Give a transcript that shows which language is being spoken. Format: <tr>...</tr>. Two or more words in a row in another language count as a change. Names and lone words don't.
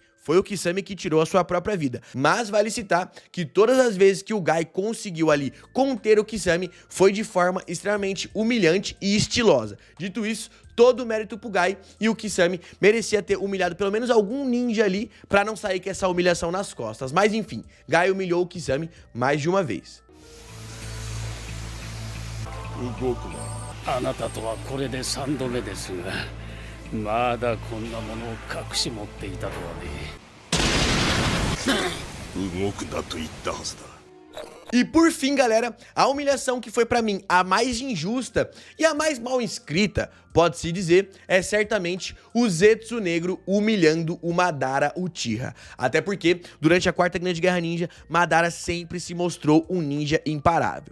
<pt>Foi o Kisame que tirou a sua própria vida. Mas vale citar que todas as vezes que o Gai conseguiu ali conter o Kisame, foi de forma extremamente humilhante e estilosa. Dito isso, todo o mérito pro Gai, e o Kisame merecia ter humilhado pelo menos algum ninja ali pra não sair com essa humilhação nas costas. Mas enfim, Gai humilhou o Kisame mais de uma vez.</pt> <ja>あなたとはこれで3度目ですが、まだこんなものを隠し持っていたとはね。動くなと言ったはずだ。</ja> <pt>E por fim, galera, a humilhação que foi pra mim a mais injusta e a mais mal escrita, pode-se dizer, é certamente o Zetsu Negro humilhando o Madara Uchiha. Até porque, durante a Quarta Grande Guerra Ninja, Madara sempre se mostrou um ninja imparável.</pt>